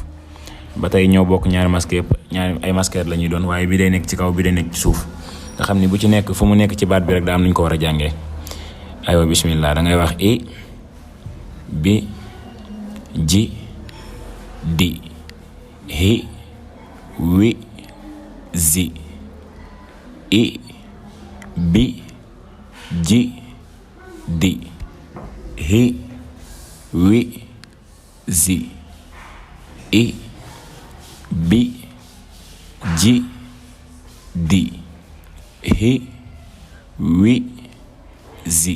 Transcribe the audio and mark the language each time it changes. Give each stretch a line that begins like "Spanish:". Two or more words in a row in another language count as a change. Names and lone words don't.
Wolof: ba tey ñoo bokk ñaari masque yëpp ñaari ay masquette la ñuy doon waaye bii day nekk ci kaw bii day nekk ci suuf nga xam ni bu ci nekk fu mu nekk ci baat bi rek daa am nañ ko war a jàngee. aywa bismillah da ngay wax i bi ji di hi wi zi. i bi ji di hi wi zi. i bi ji di hi wi zi.